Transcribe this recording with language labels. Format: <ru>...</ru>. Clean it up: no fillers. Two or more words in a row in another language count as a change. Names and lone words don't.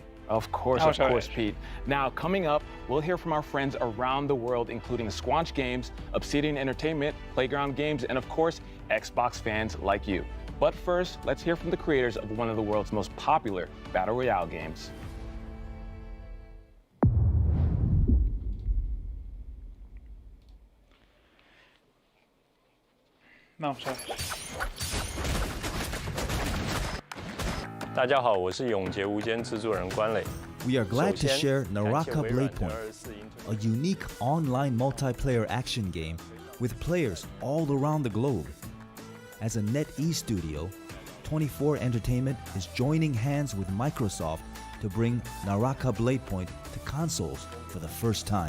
<en>Of course, Pete. Now, coming up, we'll hear from our friends around the world, including Squanch Games, Obsidian Entertainment, Playground Games, and of course, Xbox fans like you. But first, let's hear from the creators of one of the world's most popular Battle Royale games.</en> <es>Vamos a ver.</es> <zh>大家好，我是永劫无间制作人关磊。</zh> <en>We are glad to share Naraka Bladepoint, a unique online multiplayer action game with players all around the globe. As a NetEase studio, 24 Entertainment is joining hands with Microsoft to bring Naraka Bladepoint to consoles for the first time.</en>